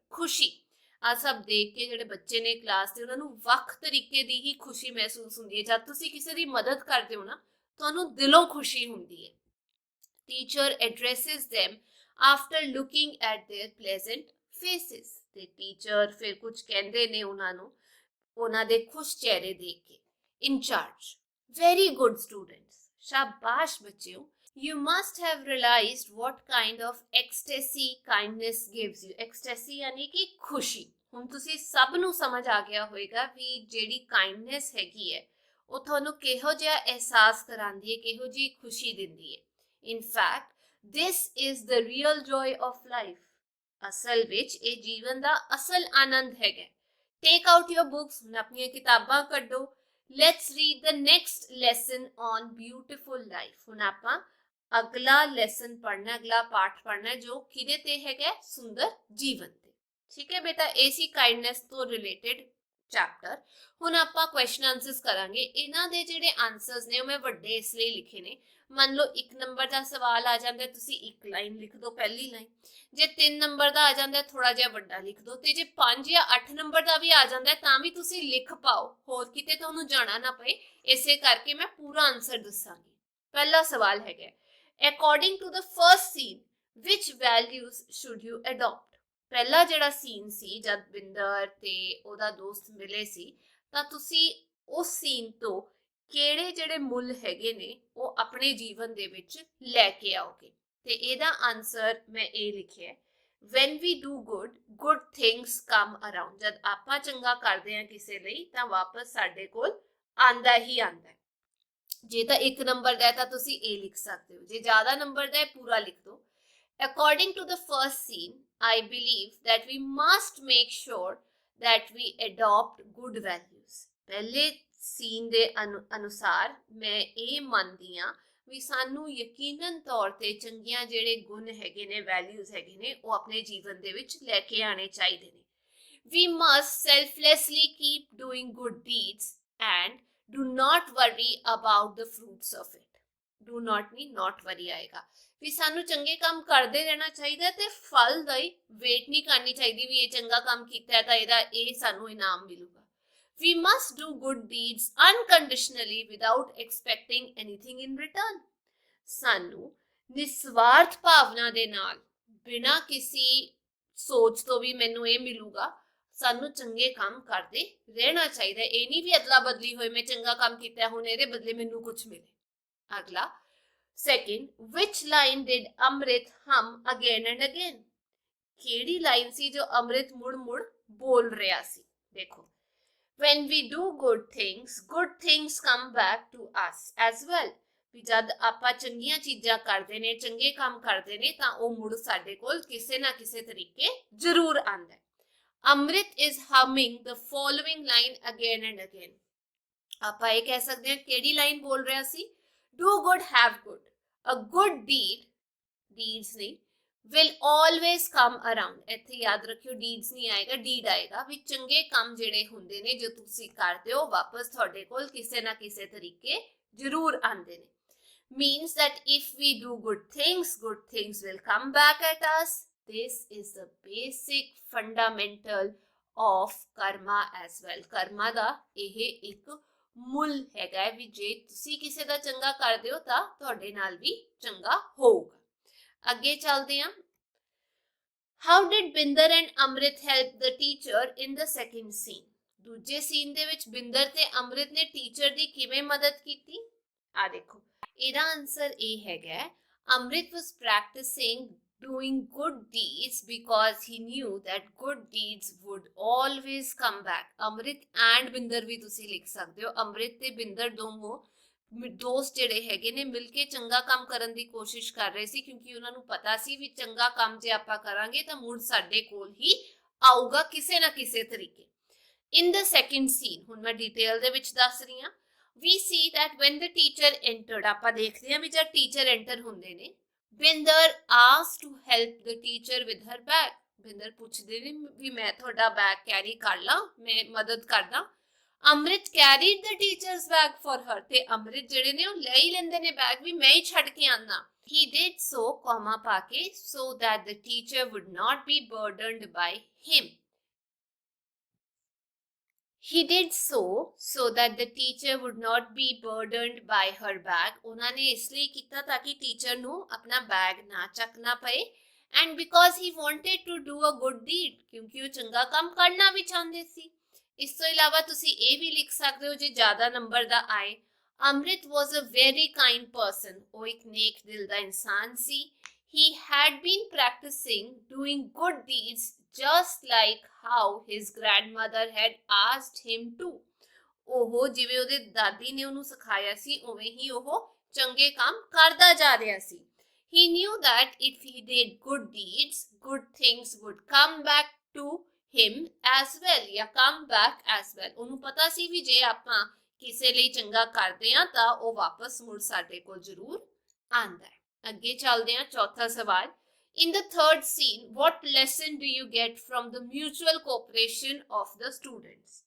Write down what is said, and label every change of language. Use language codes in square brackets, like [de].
[pa] ਖੁਸ਼ੀ ਆ ਸਭ ਦੇਖ ਕੇ ਜਿਹੜੇ ਬੱਚੇ ਨੇ ਕਲਾਸ ਦੇ, ਉਹਨਾਂ ਨੂੰ ਵੱਖ ਤਰੀਕੇ ਦੀ ਹੀ ਖੁਸ਼ੀ ਮਹਿਸੂਸ ਹੁੰਦੀ ਹੈ। ਜਦ ਤੁਸੀਂ ਕਿਸੇ ਦੀ ਮਦਦ ਕਰਦੇ ਹੋ ਨਾ, ਤੁਹਾਨੂੰ ਦਿਲੋਂ ਖੁਸ਼ੀ ਹੁੰਦੀ ਹੈ। [en] Teacher addresses them after looking at their pleasant faces। [pa] ਤੇ ਟੀਚਰ ਫਿਰ ਕੁਝ ਕਹਿੰਦੇ ਨੇ ਉਹਨਾਂ ਨੂੰ, ਉਹਨਾਂ ਦੇ ਖੁਸ਼ ਚਿਹਰੇ ਦੇਖ ਕੇ। [en] incharge, very good students, [hi] शाबाश बच्चों, [en] you must have realized what kind of ecstasy kindness gives you। [hi] ecstasy यानी कि खुशी। [pa] ਹੁਣ ਤੁਸੀਂ ਸਭ ਨੂੰ ਸਮਝ ਆ ਗਿਆ ਹੋਵੇਗਾ ਵੀ ਜਿਹੜੀ ਕਾਈਂਡਨੈਸ ਹੈਗੀ ਹੈ ਉਹ ਤੁਹਾਨੂੰ ਕਿਹੋ ਜਿਹਾ ਅਹਿਸਾਸ ਕਰਾਉਂਦੀ ਹੈ, ਕਿਹੋ ਜਿਹੀ ਖੁਸ਼ੀ ਦਿੰਦੀ ਹੈ। [en] In fact this is the real joy of life. [pa] ਅਸਲ ਵਿੱਚ ਇਹ ਜੀਵਨ ਦਾ ਅਸਲ ਆਨੰਦ ਹੈਗਾ। [en] take out your books, [pa] ਹੁਣ ਆਪਣੀਆਂ ਕਿਤਾਬਾਂ ਕੱਢੋ। [en] Let's read the next lesson on beautiful life। [pa] ਹੁਣ ਆਪਾਂ ਅਗਲਾ ਲੈਸਨ ਪੜ੍ਹਨਾ, ਅਗਲਾ ਪਾਠ ਪੜ੍ਹਨਾ ਜੋ ਕਿਹਦੇ ਤੇ ਹੈਗਾ, ਸੁੰਦਰ ਜੀਵਨ ਤੇ। ਠੀਕ ਹੈ ਬੇਟਾ, ਇਹ ਸੀ ਕਾਈਂਡਨੈਸ ਤੋਂ ਰਿਲੇਟਡ ਚੈਪਟਰ। ਹੁਣ ਆਪਾਂ ਕੁਐਸਚਨ ਆਨਸਰਸ ਕਰਾਂਗੇ। ਇਹਨਾਂ ਦੇ ਜਿਹੜੇ ਆਨਸਰਸ ਨੇ ਉਹ ਮੈਂ ਵੱਡੇ ਇਸ ਲਈ ਲਿਖੇ ਨੇ, ਮੰਨ ਲਓ 1 ਨੰਬਰ ਦਾ ਸਵਾਲ ਆ ਜਾਂਦਾ, ਤੁਸੀਂ 1 ਲਾਈਨ ਲਿਖ ਦਿਓ, ਪਹਿਲੀ ਲਾਈਨ। ਜੇ 3 ਨੰਬਰ ਦਾ ਆ ਜਾਂਦਾ ਥੋੜਾ ਜਿਹਾ ਵੱਡਾ ਲਿਖ ਦਿਓ, ਤੇ ਜੇ 5 ਜਾਂ 8 ਨੰਬਰ ਦਾ ਵੀ ਆ ਜਾਂਦਾ ਤਾਂ ਵੀ ਤੁਸੀਂ ਲਿਖ ਪਾਓ, ਹੋਰ ਕਿਤੇ ਤੁਹਾਨੂੰ ਜਾਣਾ ਨਾ ਪਏ। ਇਸੇ ਕਰਕੇ ਮੈਂ ਪੂਰਾ ਆਨਸਰ ਦੱਸਾਂਗੀ। ਪਹਿਲਾ ਸਵਾਲ ਹੈਗਾ, [en] According to the first scene ਵਿਚ values should you adapt. [pa] ਪਹਿਲਾ ਜਿਹੜਾ ਸੀਨ ਸੀ ਜਦ ਬਿੰਦਰ ਤੇ ਉਹਦਾ ਦੋਸਤ ਮਿਲੇ ਸੀ, ਤਾਂ ਤੁਸੀਂ ਉਸ ਸੀਨ ਤੋਂ ਕਿਹੜੇ ਜਿਹੜੇ ਮੁੱਲ ਹੈਗੇ ਨੇ ਉਹ ਆਪਣੇ ਜੀਵਨ ਦੇ ਵਿੱਚ ਲੈ ਕੇ ਆਓਗੇ। ਤੇ ਇਹਦਾ ਆਨਸਰ ਮੈਂ ਇਹ ਲਿਖਿਆ, [en] when we do good, good things come around। [pa] ਜਦ ਆਪਾਂ ਚੰਗਾ ਕਰਦੇ ਹਾਂ ਕਿਸੇ ਲਈ ਤਾਂ ਵਾਪਸ ਸਾਡੇ ਕੋਲ ਆਂਦਾ ਹੀ ਆਂਦਾ। ਜੇ ਤਾਂ 1 ਨੰਬਰ ਦਾ ਤਾਂ ਤੁਸੀਂ ਇਹ ਲਿਖ ਸਕਦੇ ਹੋ, ਜੇ ਜ਼ਿਆਦਾ ਨੰਬਰ ਦਾ ਪੂਰਾ ਲਿਖ ਦਿਓ। [en] According to the first scene, I believe that we must make sure that we adopt good values। [pa] ਪਹਿਲੇ ਸੀਨ ਦੇ ਅਨੁਸਾਰ ਮੈਂ ਇਹ ਮੰਨਦੀ ਹਾਂ ਵੀ ਸਾਨੂੰ ਯਕੀਨਨ ਤੌਰ ਤੇ ਚੰਗੀਆਂ ਜਿਹੜੇ ਗੁਣ ਹੈਗੇ ਨੇ, ਵੈਲਿਊਜ਼ ਹੈਗੇ ਨੇ, ਉਹ ਆਪਣੇ ਜੀਵਨ ਦੇ ਵਿੱਚ ਲੈ ਕੇ ਆਣੇ ਚਾਹੀਦੇ ਨੇ। [en] We must selflessly keep doing good deeds and do not worry about the fruits of it। Do not mean not worry [pa] ਆਏਗਾ, ਵੀ ਸਾਨੂੰ ਚੰਗੇ ਕੰਮ ਕਰਦੇ ਰਹਿਣਾ ਚਾਹੀਦਾ ਤੇ ਫਲ ਦਾ ਵੇਟ ਨਹੀਂ ਕਰਨੀ ਚਾਹੀਦੀ ਵੀ ਇਹ ਚੰਗਾ ਕੰਮ ਕੀਤਾ ਹੈ ਤਾਂ ਇਹਦਾ ਇਹ ਸਾਨੂੰ ਇਨਾਮ ਮਿਲੂਗਾ। [en] We must do good deeds unconditionally without expecting anything in return। [pa] ਸਾਨੂੰ ਨਿਸਵਾਰਥ ਭਾਵਨਾ ਦੇ ਨਾਲ ਬਿਨਾਂ ਕਿਸੇ ਸੋਚ ਤੋਂ ਵੀ ਮੈਨੂੰ ਇਹ ਮਿਲੂਗਾ, ਸਾਨੂੰ ਚੰਗੇ ਕੰਮ ਕਰਦੇ ਰਹਿਣਾ ਚਾਹੀਦਾ। ਇਹ ਨਹੀਂ ਵੀ ਅਦਲਾ ਬਦਲੀ ਹੋਏ, ਮੈਂ ਚੰਗਾ ਕੰਮ ਕੀਤਾ ਹੁਣ ਇਹਦੇ ਬਦਲੇ ਮੈਨੂੰ ਕੁਝ ਮਿਲੇ। [en] ਅਗਲਾ ਸੈਕਿੰਡ, ਵਿਚ line did Amrit hum again and again? [pa] ਕਿਹੜੀ ਲਾਈਨ ਸੀ ਜੋ ਅੰਮ੍ਰਿਤ ਮੁੜ ਮੁੜ ਬੋਲ ਰਿਹਾ ਸੀ? [en] ਦੇਖੋ, when we do good things come back to us as well। [pa] ਵੀ ਜਦ ਆਪਾਂ ਚੰਗੀਆਂ ਚੀਜ਼ਾਂ ਕਰਦੇ ਨੇ, ਚੰਗੇ ਕੰਮ ਕਰਦੇ ਨੇ, ਤਾਂ ਉਹ ਮੁੜ ਸਾਡੇ ਕੋਲ ਕਿਸੇ ਨਾ ਕਿਸੇ ਤਰੀਕੇ ਜ਼ਰੂਰ ਆਉਂਦਾ ਹੈ। [en] Amrit is humming the following line again and again। [pa] ਆਪਾਂ ਇਹ ਕਹਿ ਸਕਦੇ ਹਾਂ ਕਿਹੜੀ ਲਾਈਨ ਬੋਲ ਰਿਹਾ ਸੀ? [en] do good have good, a good deeds ਨਹੀਂ, will always come around। [pa] ਇੱਥੇ ਯਾਦ ਰੱਖਿਓ deeds ਨਹੀਂ ਆਏਗਾ, deed ਆਏਗਾ। ਵੀ ਚੰਗੇ ਕੰਮ ਜਿਹੜੇ ਹੁੰਦੇ ਨੇ ਜੋ ਤੁਸੀਂ ਕਰਦੇ ਹੋ, ਵਾਪਸ ਤੁਹਾਡੇ ਕੋਲ ਕਿਸੇ ਨਾ ਕਿਸੇ ਤਰੀਕੇ ਜ਼ਰੂਰ ਆਉਂਦੇ ਨੇ। [en] means that if we do good things will come back at us। this is the basic fundamental of karma as well। [pa] ਕਰਮਾ ਦਾ ਇਹ ਇੱਕ ਮੁੱਲ ਹੈਗਾ ਵੀ ਜੇ ਤੁਸੀਂ ਕਿਸੇ ਦਾ ਚੰਗਾ ਕਰਦੇ ਹੋ ਤਾਂ ਤੁਹਾਡੇ ਨਾਲ ਵੀ ਚੰਗਾ ਹੋਊਗਾ। ਅੱਗੇ ਚੱਲਦੇ ਹਾਂ। [en] How did Binder and Amrit help the teacher in the second scene? [pa] ਦੂਜੇ ਸੀਨ ਦੇ ਵਿੱਚ ਬਿੰਦਰ ਤੇ ਅੰਮ੍ਰਿਤ ਨੇ ਟੀਚਰ ਦੀ ਕਿਵੇਂ ਮਦਦ ਕੀਤੀ? ਆ ਦੇਖੋ, ਇਹਦਾ ਆਨਸਰ ਇਹ ਹੈਗਾ, [en] Amrit was practicing doing good deeds because he knew that good deeds would always come back। [pa] Amrit and Binder ਵੀ ਤੁਸੀਂ ਲਿਖ ਸਕਦੇ ਹੋ। ਅੰਮ੍ਰਿਤ ਤੇ ਬਿੰਦਰ ਦੋਨੋਂ ਦੋਸਤ ਜਿਹੜੇ ਹੈਗੇ ਨੇ ਮਿਲ ਕੇ ਚੰਗਾ ਕੰਮ ਕਰਨ ਦੀ ਕੋਸ਼ਿਸ਼ ਕਰ ਰਹੇ ਸੀ, ਕਿਉਂਕਿ ਉਹਨਾਂ ਨੂੰ ਪਤਾ ਸੀ ਵੀ ਚੰਗਾ ਕੰਮ ਜੇ ਆਪਾਂ ਕਰਾਂਗੇ ਤਾਂ ਮੁੜ ਸਾਡੇ ਕੋਲ ਹੀ ਆਊਗਾ ਕਿਸੇ ਨਾ ਕਿਸੇ ਤਰੀਕੇ। [en] in the second scene, [pa] ਹੁਣ ਮੈਂ ਡਿਟੇਲ ਦੇ ਵਿੱਚ ਦੱਸ ਰਹੀ ਹਾਂ। [en] we see that when the teacher entered, [pa] ਆਪਾਂ ਦੇਖਦੇ ਹਾਂ ਵੀ ਜਦ ਟੀਚਰ ਐਂਟਰ ਹੁੰਦੇ ਨੇ, [en] Binder asked to help the teacher with her bag। [pa] Binder ਪੁੱਛਦੇ ਨੇ ਵੀ ਮੈਂ ਤੁਹਾਡਾ ਬੈਗ ਕੈਰੀ ਕਰ ਲਾਂ, ਮੈਂ ਮਦਦ ਕਰਦਾ। [en] Amrit carried the teacher's bag for her। [pa] ਤੇ ਅੰਮ੍ਰਿਤ ਜਿਹੜੇ ਨੇ ਉਹ ਲੈ ਹੀ ਲੈਂਦੇ ਨੇ ਬੈਗ, ਵੀ ਮੈਂ ਹੀ ਛੱਡ ਕੇ ਆਣਾ। [en] he did so, comma [pa] ਪਾ ਕੇ, [en] so that the teacher would not be burdened by him। he did so that the teacher would not be burdened by her bag। [pa] ਉਹਨਾਂ ਨੇ ਇਸ ਲਈ ਕੀਤਾ ਤਾਂ ਕਿ ਟੀਚਰ ਨੂੰ ਆਪਣਾ ਬੈਗ ਨਾ ਚੱਕਣਾ ਪਏ। [en] and because he wanted to do a good deed, [pa] ਕਿਉਂਕਿ ਉਹ ਚੰਗਾ ਕੰਮ ਕਰਨਾ ਵੀ ਚਾਹੁੰਦੇ ਸੀ। ਇਸ ਤੋਂ ਇਲਾਵਾ ਤੁਸੀਂ ਇਹ ਵੀ ਲਿਖ ਸਕਦੇ ਹੋ ਜੇ ਜ਼ਿਆਦਾ ਨੰਬਰ ਦਾ ਆਏ, ਅੰਮ੍ਰਿਤ [en] was a very kind person। [pa] ਉਹ ਇੱਕ ਨੇਕ ਦਿਲ ਦਾ ਇਨਸਾਨ ਸੀ। [en] he had been practicing doing good deeds just like how his grandmother had asked him to। [pa] ਉਹ ਜਿਵੇਂ ਉਹਦੇ ਦਾਦੀ ਨੇ ਉਹਨੂੰ ਸਿਖਾਇਆ ਸੀ ਉਵੇਂ ਹੀ ਉਹ ਚੰਗੇ ਕੰਮ ਕਰਦਾ ਜਾ ਰਿਹਾ ਸੀ। [en] he knew that if he did good deeds, good things would come back to him as well, ਜਾਂ come back as well। [pa] ਉਹਨੂੰ ਪਤਾ ਸੀ ਵੀ ਜੇ ਆਪਾਂ ਕਿਸੇ ਲਈ ਚੰਗਾ ਕਰਦੇ ਹਾਂ ਤਾਂ ਉਹ ਵਾਪਸ ਮੁੜ ਸਾਡੇ ਕੋਲ ਜ਼ਰੂਰ ਆਉਂਦਾ ਹੈ। ਅੱਗੇ ਚੱਲਦੇ ਹਾਂ, ਚੌਥਾ ਸਵਾਲ। [en] In the third scene, what lesson do you get from the mutual cooperation of the students?